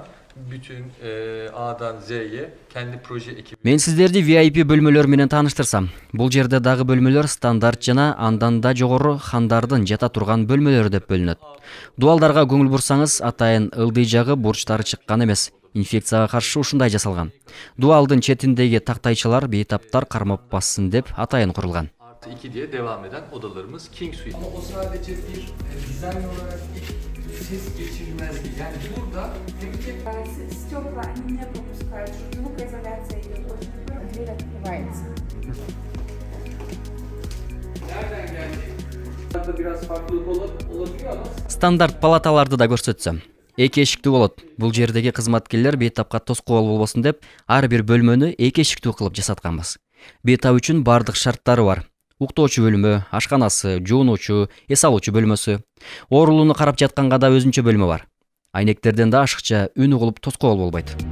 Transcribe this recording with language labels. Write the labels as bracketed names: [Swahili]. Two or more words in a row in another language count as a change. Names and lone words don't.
[Turkish] bütün A'dan Z'ye kendi proje ekibi. [Kyrgyz] Мен сиздерди VIP бөлмөлөр менен тааныштырсам. Бул жерде дагы бөлмөлөр стандарт жана андан да жогору хандардын жата турган бөлмөлөрү деп бөлүнөт. Дуалдарга көңүл бурсаңыз, атайын ылдый жагы бурчтары чыккан эмес. Инфекцияга каршы ушундай жасалган. Дуалдын четиндеги тактайчалар бейтаптар кармап бассын деп атайын курулган. [Turkish] Artı 2 diye devam eden odalarımız King Suite. Ama o sadece bir dizayn olarak ses geçirmezdi. Yani burada [Russian] Стекла они не пропускают, звукоизоляция идет очень хорошо, дверь открывается. [Turkish] nereden geldi? Burada biraz farklılık olabiliyor ama [Kyrgyz] Стандарт палаталарды да көрсөтсөм. Эки эшиктүү болот. Бул жердеги кызматкерлер бейтапка тоскоол болбосун деп, ар бир бөлмөнү эки эшиктүү кылып жасатканбыз. Бейтап үчүн бардык шарттары бар. Уктоочу бөлмө, ашканасы, жуунуучу, эс алуучу бөлмөсү. Оорулууну карап жатканга да өзүнчө бөлмө бар. Айнектерден да ашыкча үн угулуп тоскоол болбойт.